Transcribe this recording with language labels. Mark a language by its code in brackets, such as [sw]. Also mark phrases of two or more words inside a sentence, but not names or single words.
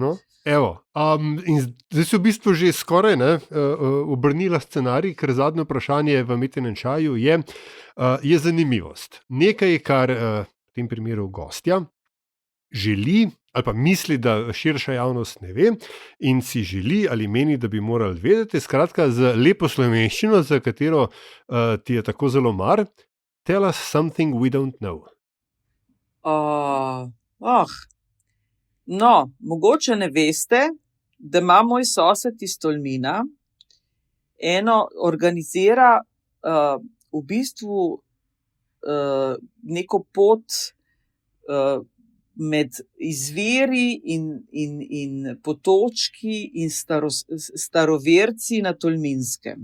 [sl] No, evo, in zdaj si v bistvu že skoraj obrnila scenarij, ker zadnje vprašanje v Metinem čaju je zanimivost. Nekaj, kar v tem primeru gostja želi ali pa misli, da širša javnost ne ve in si želi ali meni, da bi morali vedeti, skratka z lepo slovenščino, za katero ti je tako zelo mar. [en] Tell us something we don't know. [sl] No, mogoče ne veste, da ima moj sosed iz Tolmina organizira v bistvu neko pot med izviri in potočki in staroverci na Tolminskem.